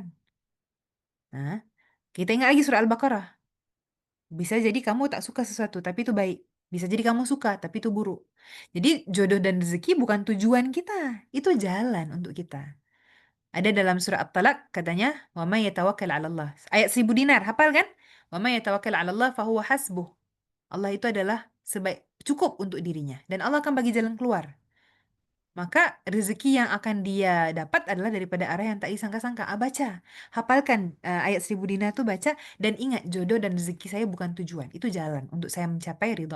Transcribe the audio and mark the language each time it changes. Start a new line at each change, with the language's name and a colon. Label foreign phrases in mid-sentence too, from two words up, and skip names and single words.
Malay: Nah, kita ingat lagi surah Al-Baqarah. Bisa jadi kamu tak suka sesuatu, tapi itu baik. Bisa jadi kamu suka, tapi itu buruk. Jadi jodoh dan rezeki bukan tujuan kita. Itu jalan untuk kita. Ada dalam surah At-Talaq katanya,
Arabic: "ومن يتوكل على الله."
Malay: Ayat 1000 dinar, hafal kan?
Arabic: "ومن يتوكل على الله فهو حسبه."
Malay: Allah itu adalah cukup untuk dirinya dan Allah akan bagi jalan keluar. Maka rezeki yang akan dia dapat adalah daripada arah yang tak disangka-sangka. Baca, hafalkan ayat 1000 dinar itu baca dan ingat jodoh dan rezeki saya bukan tujuan, itu jalan untuk saya mencapai ridha.